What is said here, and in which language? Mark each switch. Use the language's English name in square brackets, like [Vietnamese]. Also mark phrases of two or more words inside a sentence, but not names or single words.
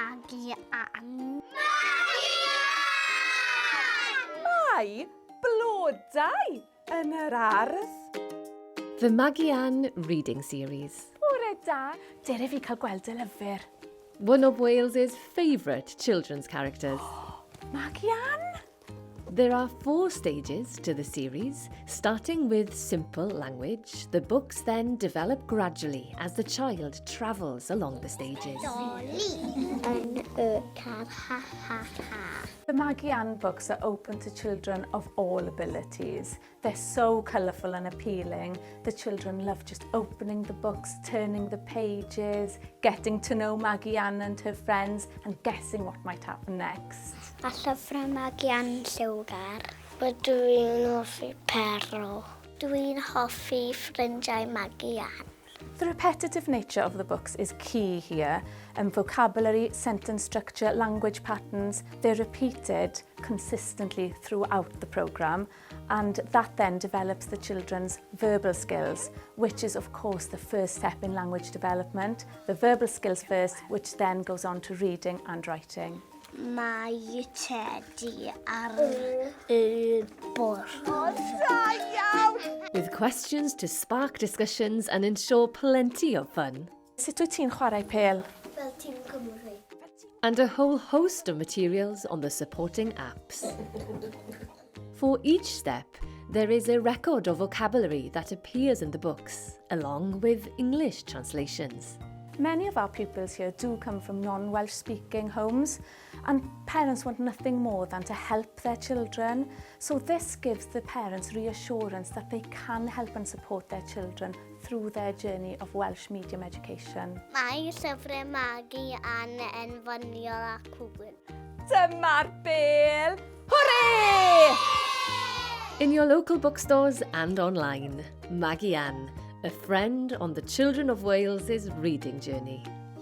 [Welsh] Magi Ann. Mai blodau yn yr ardd. [English] The Magi reading series. [Welsh] Bore da, dere fi cael gweld y lyfr. [English] One of Wales's favourite children's characters. Magi Ann? There are 4 stages to the series, starting with simple language. The books then develop gradually as the child travels along the stages. [Welsh] Yn y car, ha ha ha. [English] The Magi Ann books are open to children of all abilities. They're so colourful and appealing. The children love just opening the books, turning the pages, getting to know Magi Ann and her friends and guessing what might happen next. [Welsh] A llyfrau Magi Ann lliwgar. Dwi'n hoffi Pero. Dwi'n hoffi ffrindiau Magi Ann. [English] The repetitive nature of the books is key here. Vocabulary, sentence structure, language patterns, they're repeated consistently throughout the programme, and that then develops the children's verbal skills, which is of course the first step in language development. The verbal skills first, which then goes on to reading and writing. [Welsh] Mae Teddy ar y bwrdd. Da iawn! [English] With questions to spark discussions and ensure plenty of fun. [Welsh] Sut wyt ti'n chwarae pêl? Fel tîm Cymru. [English] And a whole host of materials on the supporting apps. For each step, there is a record of vocabulary that appears in the books, along with English translations. Many of our pupils here do come from non-Welsh speaking homes, and parents want nothing more than to help their children. So this gives the parents reassurance that they can help and support their children through their journey of Welsh medium education. [Welsh] Mae llyfrau Magi Ann yn ddoniol a cwbl. Dyma'r bêl! Hwrê! [English] In your local bookstores and online, Magi a friend on the Children of Wales's reading journey.